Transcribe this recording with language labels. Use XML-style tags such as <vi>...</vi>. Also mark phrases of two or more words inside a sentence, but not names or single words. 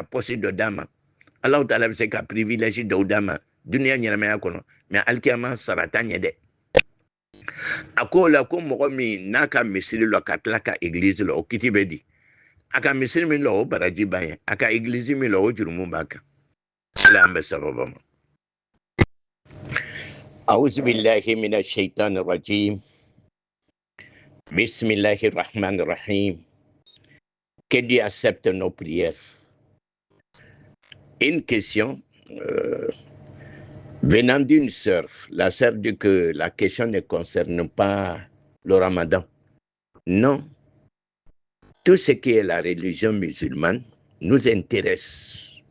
<bm>poste dɔ d'a ma Allahu Ta'ala bɛ se ka privilège dɔw d'a ma duniya ɲɛnamaya kɔnɔ mais alikiyama sara t'a ɲɛ dɛ a ko o la ko mɔgɔ min n'a ka misiri lɔ ka tila ka église lɔ o kiti bɛ di a ka misiri min lɔ o baraji b'a ye a ka église min lɔ o jurumu b'a kan ala an bɛ sababa ma</bm> <ar>أعوذ بالله من الشيطان الرجيم بسم الله الرحمن الرحيم.</ar> <fr>Que Dieu accepte nos prières. Une question venant d'une sœur. La sœur dit que la question ne concerne pas le ramadan. Non. Tout ce qui est la religion musulmane nous intéresse.</fr>